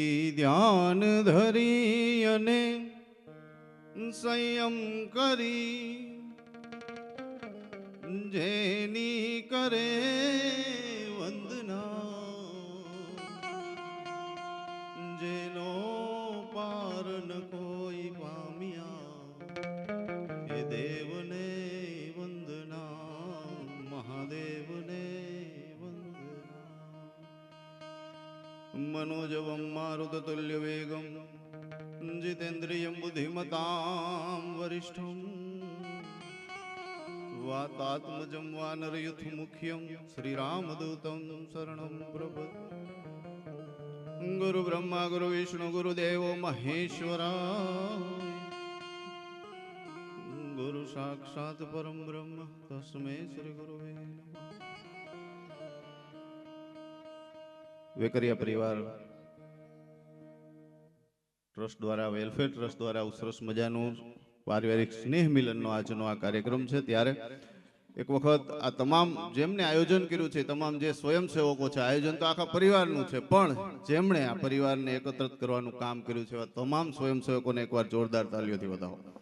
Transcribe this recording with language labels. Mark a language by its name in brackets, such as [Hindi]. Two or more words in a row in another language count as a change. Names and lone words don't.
[Gujarati] ધ્યાન ધરી અને સંયમ કરી જેની કરે વંદના, જેનો પાર ન કોઈ પામ્યા એ દેવને વંદના, મહાદેવને વંદના। [Sanskrit] मनोजवं मारुततुल्यवेगं जितेन्द्रियं बुद्धिमतां वरिष्ठं वातात्मजं वानरयुथमुख्यं श्रीरामदूतं शरणं प्रपद्ये। गुरु ब्रह्मा गुरु विष्णु गुरुदेवो महेश्वरा, गुरु साक्षात् परम ब्रह्म तस्मै श्री गुरुवे नमः। [Gujarati] વેકરિયા પરિવાર ટ્રસ્ટ દ્વારા, વેલફેર ટ્રસ્ટ દ્વારા સરસ મજાનું પારિવારિક સ્નેહ મિલનનો આજનો આ કાર્યક્રમ છે। ત્યારે એક વખત આ તમામ જેમને આયોજન કર્યું છે, તમામ જે સ્વયંસેવકો છે, આયોજન તો આખા પરિવારનું છે, પણ જેમણે આ પરિવારને એકત્રિત કરવાનું કામ કર્યું છે, તમામ સ્વયંસેવકોને એકવાર જોરદાર તાલીઓથી વધાવો।